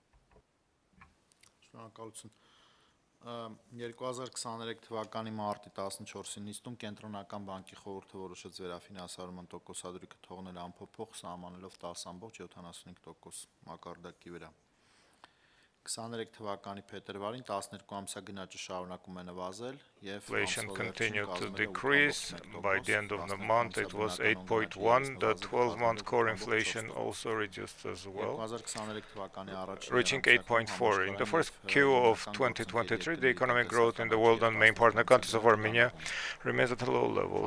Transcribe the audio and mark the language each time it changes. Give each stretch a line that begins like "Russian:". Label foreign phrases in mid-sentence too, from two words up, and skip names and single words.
Armenian: Շնորհակալություն։ 2023 թվականի մարտի 14-ի նիստում Կենտրոնական բանկի խորհուրդը որոշեց վերաֆինանսավորման տոկոսադրույքը թողնել անփոփոխ, սահմանելով 10.75% մակարդակի վրա։ 23 թվականի փետրվարին 12 ամսյա գնաճը շարունակում է նվազել եւ
English: Inflation continued to decrease. By the end of the month, it was 8.1. The 12-month core inflation also reduced as well, reaching 8.4. In the first Q of 2023, the economic growth in the world and main partner countries of Armenia remains at a low level.